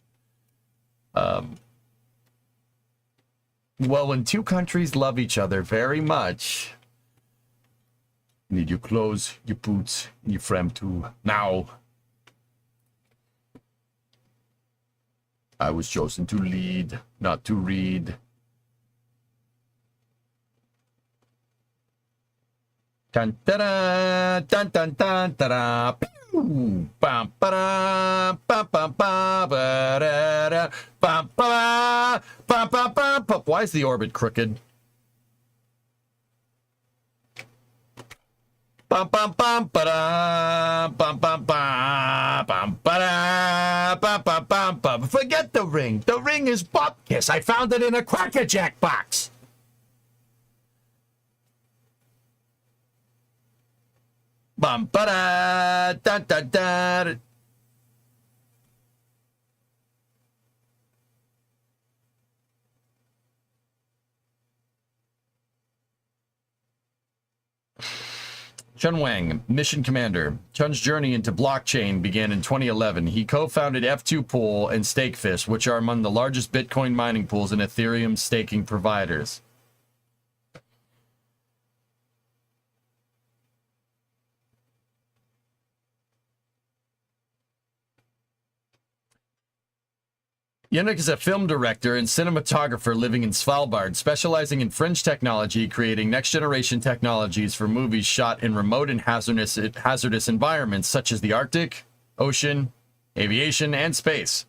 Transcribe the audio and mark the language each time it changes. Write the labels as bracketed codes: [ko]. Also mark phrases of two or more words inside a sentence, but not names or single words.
[en] Well, when 2 countries love each other very much, you need your clothes, your boots, and your Fram 2 now. I was chosen to lead, not to read. Dun da da dun dun dun da da. Bam ba da bam bam ba ba da da bam ba bam bam bam. Why is the orbit crooked? Bum bum bum ba da bum bum ba bum ba da bum bum bum bum. Forget the ring. The ring is Bupkis. I found it in a Cracker Jack box. Bum ba da da da da. Chun Wang, mission commander. Chun's journey into blockchain began in 2011. He co-founded F2 Pool and Stakefish, which are among the largest Bitcoin mining pools and Ethereum staking providers. Yannick is a film director and cinematographer living in Svalbard, specializing in fringe technology, creating next-generation technologies for movies shot in remote and hazardous environments such as the Arctic, ocean, aviation, and space.